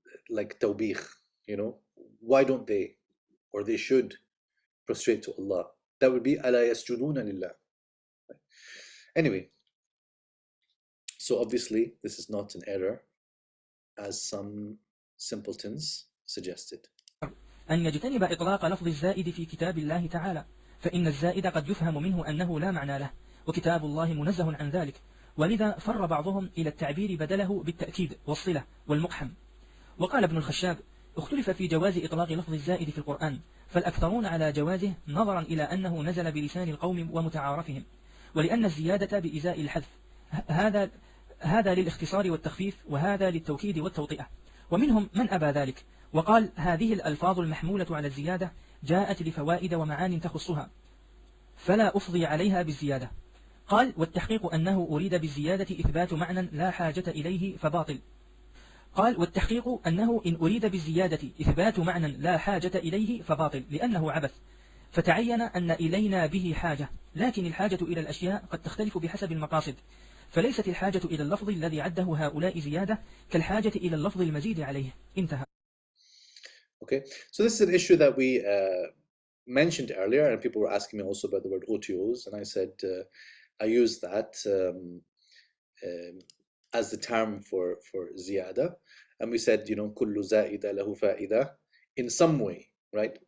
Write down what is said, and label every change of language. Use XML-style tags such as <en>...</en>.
<en>like tawbih, why don't they, or they should prostrate to Allah? That would be</en> <ar>ala yasjuduna lillah.</ar> <en>Anyway, So obviously, this is not an error, as some simpletons suggested.</en> <ar>أن يجتنب إطلاق لفظ الزائد في كتاب الله تعالى، فإن الزائد قد يفهم منه أنه لا معنى له، وكتاب الله منزه عن ذلك، ولذا فر بعضهم إلى التعبير بدله بالتأكيد والصلة والمقحم. وقال ابن الخشاب: اختلف في جواز إطلاق لفظ الزائد في القرآن، فالأكثرون على جوازه نظرا إلى أنه نزل بلسان القوم ومتعارفهم، ولأن الزيادة بإزاء الحذف، هذا للاختصار والتخفيف، وهذا للتوكيد والتوطئة. ومنهم من أبى ذلك وقال: هذه الألفاظ المحمولة على الزيادة جاءت لفوائد ومعان تخصها، فلا أفضي عليها بالزيادة. قال: والتحقيق أنه أريد بالزيادة إثبات معنى لا حاجة إليه فباطل. قال: والتحقيق أنه إن أريد بالزيادة إثبات معنى لا حاجة إليه فباطل، لأنه عبث، فتعين أن إلينا به حاجة، لكن الحاجة إلى الأشياء قد تختلف بحسب المقاصد، فليست الحاجة إلى اللفظ الذي عده هؤلاء زيادة كالحاجة إلى اللفظ المزيد عليه. انتهى.</ar> <en>Okay, so this is an issue that we mentioned earlier, and people were asking me also about the word OTOs, and I said I use that as the term for ziyada, and we said, you know,</en> <ar>kullu za'ida lahu fa'ida</ar> <en>in some way, right?</en>